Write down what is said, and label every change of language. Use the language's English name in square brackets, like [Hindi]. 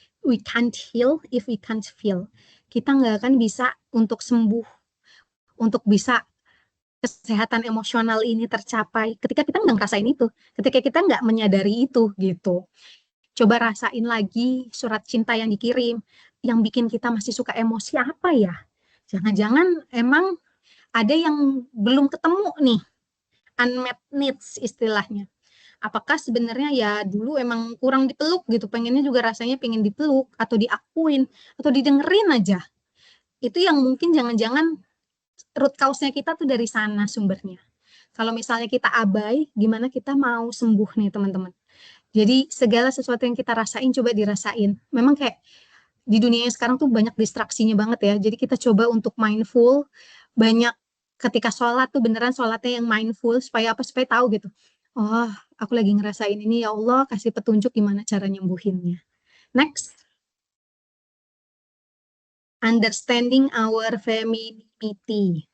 [English] We can't heal if we can't feel. [Indonesian] Kita nggak akan bisa untuk sembuh, untuk bisa kesehatan emosional ini tercapai ketika kita nggak ngerasain itu, ketika kita nggak menyadari itu gitu. Coba rasain lagi surat cinta yang dikirim, yang bikin kita masih suka emosi apa ya? Jangan-jangan emang ada yang belum ketemu nih, unmet needs istilahnya. Apakah sebenarnya ya dulu emang kurang dipeluk gitu, pengennya juga rasanya pengen dipeluk atau diakuin atau didengerin aja. Itu yang mungkin jangan-jangan root cause-nya kita tuh dari sana sumbernya. Kalau misalnya kita abai, gimana kita mau sembuh nih teman-teman? Jadi segala sesuatu yang kita rasain coba dirasain. Memang kayak di dunia yang sekarang tuh banyak distraksinya banget ya. Jadi kita coba untuk mindful, banyak ketika sholat tuh beneran sholatnya yang mindful supaya apa? Supaya tahu gitu. Oh, aku lagi ngerasain ini, ya Allah kasih petunjuk gimana cara nyembuhinnya. [English] Next. Understanding our femininity.